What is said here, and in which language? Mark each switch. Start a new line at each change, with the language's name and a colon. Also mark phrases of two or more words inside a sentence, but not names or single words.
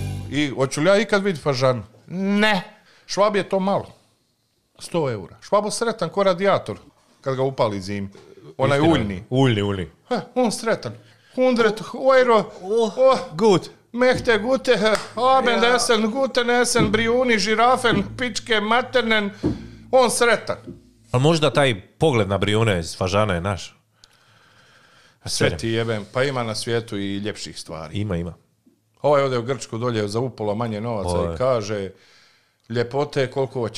Croatian: I hoću li ja ikad vidjeti fažanu? Ne. Švab je to malo. 100 eura. Švabo sretan ko radijator kad ga upali zimi. Onaj uljni. Uljni. On sretan. 100 euro.
German: Gut. Mechte gute, abend essen, guten essen,
Croatian: brijuni, žirafen, pičke, maternen. On sretan. Ali možda taj pogled na brijune iz fažana je naš. Sve ti jebem. Pa ima na svijetu i ljepših stvari. Ima. Ovaj ode u Grčku dolje za upola manje novaca i kaže ljepote koliko hoćeš.